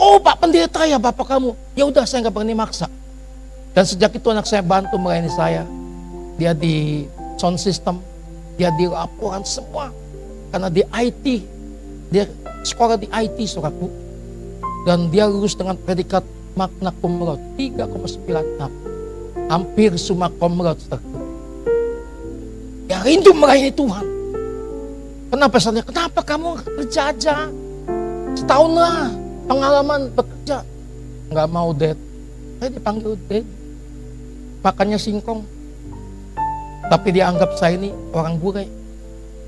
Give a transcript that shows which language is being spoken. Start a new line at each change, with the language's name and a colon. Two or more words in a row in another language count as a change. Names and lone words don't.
Indonesian: Oh, Pak pendeta ya bapak kamu. Ya udah, saya nggak berani maksa. Dan sejak itu anak saya bantu melayani saya. Dia di
English: sound system,
Indonesian: dia di laporan semua. Karena di IT, dia sekolah di IT, saudaraku. Dan dia lulus dengan predikat
Latin: magna cum laude
Indonesian: 3,96.
Latin: Hampir summa cum laude,
Indonesian: saudaraku. Ya rindu melayani Tuhan. Kenapa saya? Kenapa kamu kerja aja? Setahun lah pengalaman bekerja. Nggak mau, Dad. Saya dipanggil Dad. Makannya singkong. Tapi dia anggap saya ini orang bule.